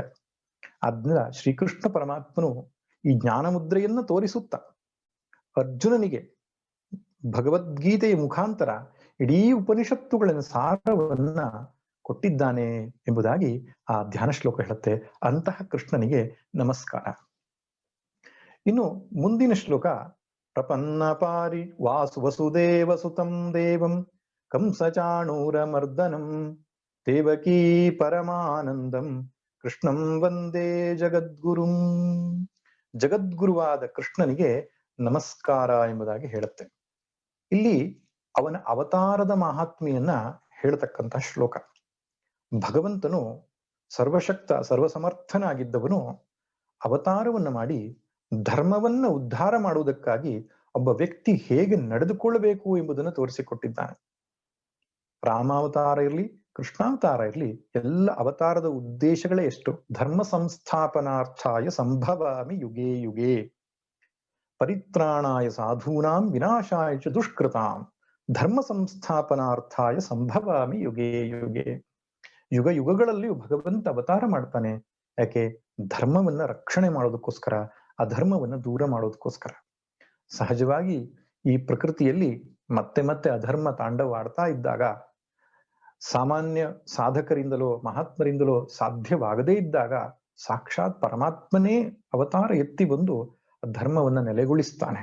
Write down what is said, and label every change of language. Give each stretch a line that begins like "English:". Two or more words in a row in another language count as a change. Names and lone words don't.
Kannada: ಆದ್ದರಿಂದ ಶ್ರೀಕೃಷ್ಣ ಪರಮಾತ್ಮನು ಈ ಜ್ಞಾನ ಮುದ್ರೆಯನ್ನ ತೋರಿಸುತ್ತ ಅರ್ಜುನನಿಗೆ ಭಗವದ್ಗೀತೆಯ ಮುಖಾಂತರ ಇಡೀ ಉಪನಿಷತ್ತುಗಳ ಸಾರವನ್ನ ಕೊಟ್ಟಿದ್ದಾನೆ ಎಂಬುದಾಗಿ ಆ ಧ್ಯಾನ ಶ್ಲೋಕ ಹೇಳುತ್ತೆ. ಅಂತಹ ಕೃಷ್ಣನಿಗೆ ನಮಸ್ಕಾರ. ಇನ್ನು ಮುಂದಿನ ಶ್ಲೋಕ,
Sanskrit: ಪ್ರಪನ್ನ ಪಾರಿ ವಸುದೇವ ಸುತಂ ದೇವಂ ಕಂಸಚಾಣೂರ ಮರ್ದನಂ ದೇವಕೀ ಪರಮಾನಂದಂ ಕೃಷ್ಣಂ ವಂದೇ ಜಗದ್ಗುರುಂ.
Kannada: ಜಗದ್ಗುರುವಾದ ಕೃಷ್ಣನಿಗೆ ನಮಸ್ಕಾರ ಎಂಬುದಾಗಿ ಹೇಳುತ್ತೆ. ಇಲ್ಲಿ ಅವನ ಅವತಾರದ ಮಹಾತ್ಮೆಯನ್ನ ಹೇಳ್ತಕ್ಕಂಥ ಶ್ಲೋಕ. ಭಗವಂತನು ಸರ್ವಶಕ್ತ ಸರ್ವಸಮರ್ಥನಾಗಿದ್ದವನು ಅವತಾರವನ್ನ ಮಾಡಿ ಧರ್ಮವನ್ನ ಉದ್ಧಾರ ಮಾಡುವುದಕ್ಕಾಗಿ ಒಬ್ಬ ವ್ಯಕ್ತಿ ಹೇಗೆ ನಡೆದುಕೊಳ್ಳಬೇಕು ಎಂಬುದನ್ನು ತೋರಿಸಿಕೊಟ್ಟಿದ್ದಾನೆ. ರಾಮಾವತಾರ ಇರಲಿ, ಕೃಷ್ಣಾವತಾರ ಇರಲಿ, ಎಲ್ಲ ಅವತಾರದ ಉದ್ದೇಶಗಳೇ ಎಷ್ಟು?
Sanskrit: ಧರ್ಮ ಸಂಸ್ಥಾಪನಾರ್ಥಾಯ ಸಂಭವಾಮಿ ಯುಗೇ ಯುಗೇ, ಪರಿತ್ರಾಣಾಯ ಸಾಧೂನಾಂ ವಿನಾಶಾಯ ಚ ದುಷ್ಕೃತಾಂ, ಧರ್ಮ ಸಂಸ್ಥಾಪನಾರ್ಥಾಯ ಸಂಭವಾಮಿ ಯುಗೇ ಯುಗೇ.
Kannada: ಯುಗ ಯುಗಗಳಲ್ಲಿಯೂ ಭಗವಂತ ಅವತಾರ ಮಾಡ್ತಾನೆ. ಯಾಕೆ? ಧರ್ಮವನ್ನ ರಕ್ಷಣೆ ಮಾಡೋದಕ್ಕೋಸ್ಕರ, ಅಧರ್ಮವನ್ನ ದೂರ ಮಾಡೋದಕ್ಕೋಸ್ಕರ. ಸಹಜವಾಗಿ ಈ ಪ್ರಕೃತಿಯಲ್ಲಿ ಮತ್ತೆ ಮತ್ತೆ ಅಧರ್ಮ ತಾಂಡವಾಡ್ತಾ ಇದ್ದಾಗ, ಸಾಮಾನ್ಯ ಸಾಧಕರಿಂದಲೋ ಮಹಾತ್ಮರಿಂದಲೋ ಸಾಧ್ಯವಾಗದೇ ಇದ್ದಾಗ ಸಾಕ್ಷಾತ್ ಪರಮಾತ್ಮನೇ ಅವತಾರ ಎತ್ತಿ ಬಂದು ಧರ್ಮವನ್ನ ನೆಲೆಗೊಳಿಸ್ತಾನೆ.